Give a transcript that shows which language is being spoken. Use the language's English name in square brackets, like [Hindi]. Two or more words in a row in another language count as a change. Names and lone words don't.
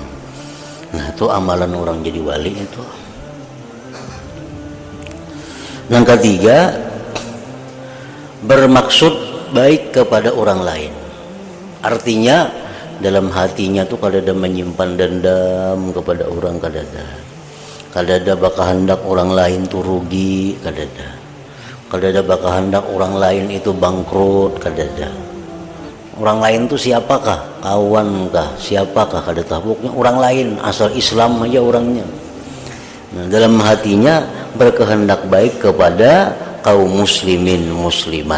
[Indonesian] Nah, itu amalan orang jadi wali itu. Yang ketiga, bermaksud baik kepada orang lain. [Banjar] Artinya dalam hatinya tuh kada ada menyimpan dendam kepada orang, kada ada bakal hendak orang lain tuh rugi, kada ada bakal hendak orang lain itu bangkrut, kada ada. Orang lain tuh siapakah, kawan kah, siapakah, kada tahu. [Indonesian] Pokoknya orang lain, asal Islam aja orangnya. Nah, dalam hatinya berkehendak baik kepada kaum muslimin muslimat.